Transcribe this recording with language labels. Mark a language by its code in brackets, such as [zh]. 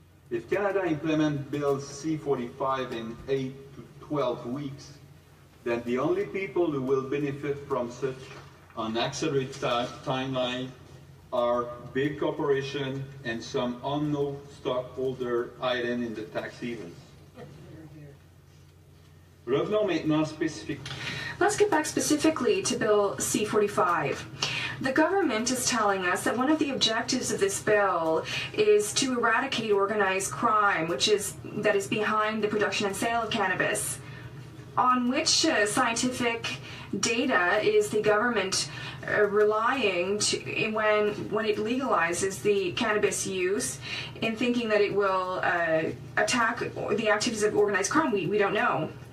[en] If Canada implements Bill C-45 in 8 to 12 weeks, then the only people who will benefit from such an accelerated timeline are big corporations and some unknown stockholder hidden in the tax havens. [fr] Revenons maintenant spécifiquement. [en] Let's get back specifically to Bill C-45. The government is telling us that one of the objectives of this bill is to eradicate organized crime, that is behind the production and sale of cannabis. On which scientific data is the government relying when it legalizes the cannabis use, in thinking that it will attack the activities of organized crime? We don't know.